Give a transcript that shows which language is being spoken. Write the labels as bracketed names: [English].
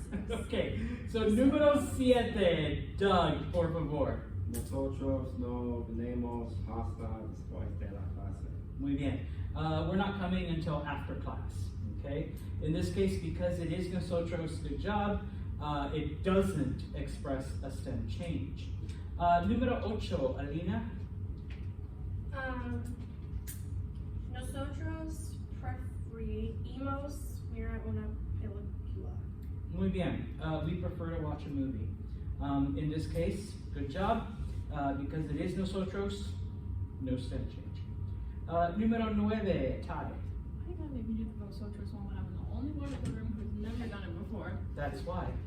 [Spanish] Okay, so número siete, Doug, por favor. Nosotros no venimos hasta después de la clase. Muy bien. [English] We're not coming until after class, okay? In this case, because it is nosotros, good job, it doesn't express a stem change. [Spanish] Número ocho, Alina. Nosotros preferimos mirar una película. Muy bien. [English] We prefer to watch a movie. In this case, good job. Because it is nosotros, no stem change. [Spanish] Número nueve, Ty. [English] I think I maybe do the vosotros one when I'm the only one in the room who's never done it before. That's why.